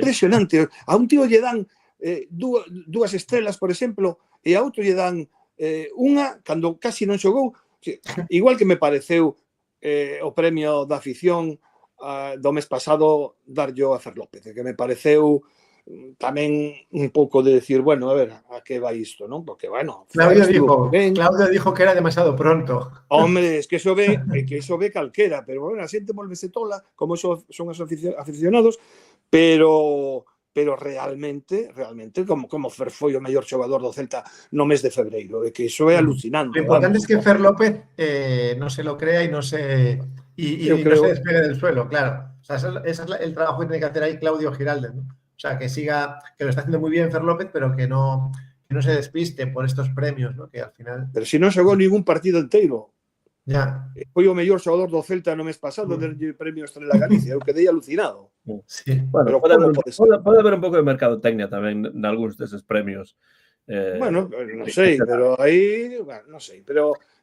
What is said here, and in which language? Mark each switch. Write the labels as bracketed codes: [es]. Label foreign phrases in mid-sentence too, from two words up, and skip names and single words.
[gl] A un tío lle dan dúas estrelas, por exemplo, e a outro lle dan unha, cando casi non xogou. Igual que me pareceu o premio da afición do mes pasado darllo a Fer López, que me pareceu tamén un pouco de decir, bueno, a ver, a que vai isto, non? Porque, bueno... [es] Claudio dijo que era demasiado pronto. Hombre, es que eso [gl] ve calquera, pero, bueno, a xente volvese tola, como son os aficionados, pero realmente, como Fer foi o mellor xogador do Celta no mes de febreiro, que iso é alucinante. [es] Lo importante es que Fer López no se lo crea y no se despegue del suelo, claro. O sea, ese es el trabajo que tiene que hacer ahí Claudio Giraldes, ¿no? O sea, que lo está haciendo muy bien Fer López, pero que no se despiste por estos premios, ¿no? Que al final... [gl] Pero si non xogou ningún partido inteiro. [es] Ya. [gl] Foi o mellor xogador do Celta no mes pasado [es] del premio [gl] Estrela Galicia. Eu quedei alucinado. [es] Sí. [gl] Bueno, pode haber un pouco de mercadotecnia tamén nalgúns deses premios. Bueno, non sei, pero aí... non sei, pero...